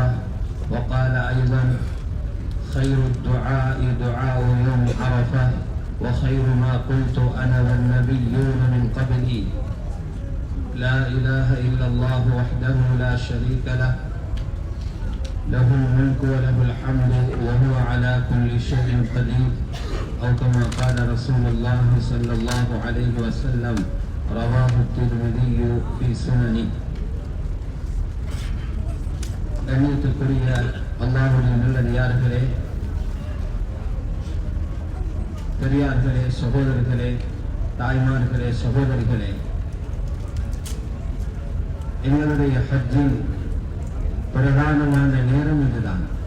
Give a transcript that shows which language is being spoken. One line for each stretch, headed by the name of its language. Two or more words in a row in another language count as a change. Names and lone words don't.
Arabic: وقال أيضا: خير الدعاء دعاء يوم عرفة، وخير ما قلت أنا والنبيون من قبلي: لا إله إلا الله وحده لا شريك له، له الملك وله الحمد وهو على كل شيء قدير، أو كما قال رسول الله صلى الله عليه وسلم. رواه الترمذي في سننه.
Tamil: கண்ணியத்துக்குரிய அல்லாஹ்வுடைய நல்லடியார்களே, பெரியார்களே, சகோதரர்களே, தாய்மார்களே, சகோதரிகளே, எங்களுடைய ஹஜ்ஜின் பிரதானமான நேரம் இதுதான்.